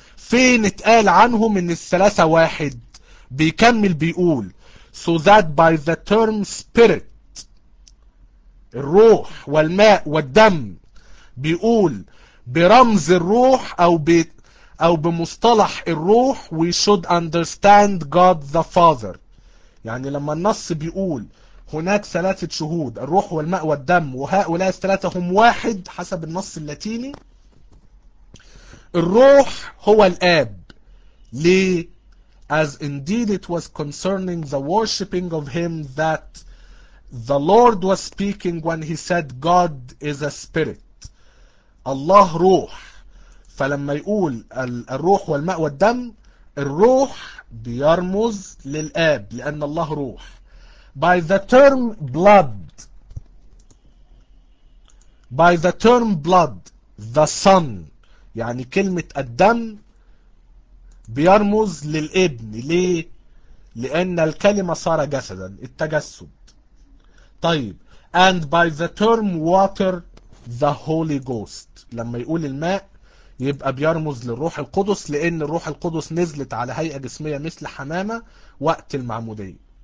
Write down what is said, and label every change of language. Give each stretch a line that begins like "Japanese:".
Arabic: فين اتقال عنهم ان الثلاثة واحد؟ بيكمل بيقول
English: so that by the term spirit,
Arabic: الروح والماء والدم, بيقول برمز الروح أو بمصطلح الروح
English: we should understand God the Father.
Arabic: يعني لما النص بيقول هناك ثلاثة شهود الروح والماء والدم وهؤلاء الثلاثة هم واحد حسب النص اللاتيني, الروح هو الآب. ليه؟
English: As indeed it was concerning the worshipping of him that the Lord was speaking when he said God is a spirit.
Arabic: الله روح، فلما يقول الروح والماء والدم، الروح بيرمز للآب لأن الله روح.
English: By the term blood, by the term blood, the son,
Arabic: يعني كلمة الدم بيرمز للابن. ليه؟ لأن الكلمة صار جسدا، التجسد. طيب،
English: and by the term water, the Holy Ghost،
Arabic: لما يقول الماء يبقى بيرمز للروح القدس، لأن الروح القدس نزلت على هيئة جسمية مثل حمامة وقت المعمودية.